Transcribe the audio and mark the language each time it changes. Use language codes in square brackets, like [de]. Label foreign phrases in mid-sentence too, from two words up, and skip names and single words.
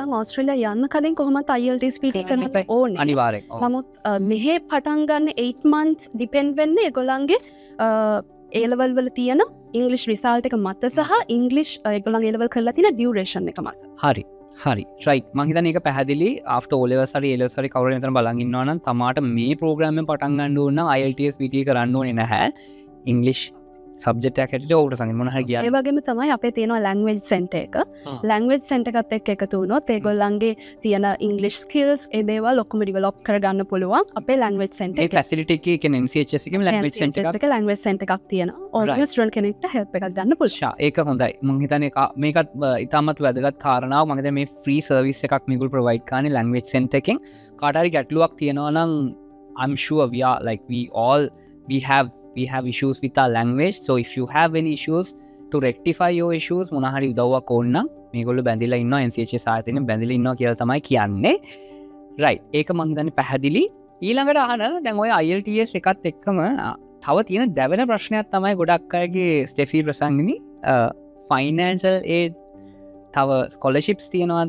[si] මම ඕස්ට්‍රේලියා යන්න කලින් කොහොමත් IELTS PT කරන්න ඕනේ. අනිවාර්යෙන්. ඔව්. නමුත් මෙහෙ පටන් ගන්න 8 months depend වෙන්නේ ඒගොල්ලන්ගේ A level වල තියෙන [en] English result [si] එක මත සහ English ඒගොල්ලන් A level කරලා තියෙන duration එක මත. හරි. right. මං හිතන්නේ ඒක පැහැදිලි. [en] after O levels [si] හරි A levels හරි කවුරු හරි මෙතන බලන් ඉන්නවා නම් තමාට මේ program එක පටන් ගන්න ඕන නම් IELTS PTA කරන්න ඕනේ නැහැ. English subject එකක් හැටියට ඕකට සංගින් මොන හරි ඒ කියන්නේ. වගේම තමයි අපේ තියෙනවා [en] language center [si] එක. [en] language center [si] එකත් එක්ක එකතු වුණොත් ඒගොල්ලන්ගේ තියෙන [en] English skills [si] ඒ දේවල් ඔක්කොම develop කරගන්න පුළුවන් අපේ [en] language center [si] ඒ එකේ. facility එකේ කියන්නේ MCHS එකේම [en] language center [si] එකක්. එක [en] language center [si] එකක් තියෙනවා. ඕනම student කෙනෙක්ට help එකක් ගන්න පුළුවන්. ෂා ඒක හොඳයි. මං හිතන්නේ මේකත් ඉතාමත් වැදගත් කාරණාවක්. මම හිතන්නේ මේ [en] free service [si] එකක් මේගොල්ලෝ provide කරන්නේ [en] language center [si] එකෙන්. කාට හරි ගැටලුවක් තියෙනවා නම් [en] I'm sure we have issues with our language. So if you have any issues to rectify your issues [si] මොන හරි උදව්වක් ඕන නම් මේගොල්ලෝ බැඳිලා ඉන්නවා NCHS ආයතනෙන් බැඳිලා ඉන්නවා කියලා තමයි කියන්නේ. right. ඒක මං හිතන්නේ පැහැදිලි. ඊළඟට අහන දැන් ඔය IELTS එකත් එක්කම තව තියෙන දැවෙන ප්‍රශ්නයක් තමයි ගොඩක් අයගේ ස්ටෙෆි ප්‍රසංගිනි [en] financial aid [si] තව scholarships තියනවාද?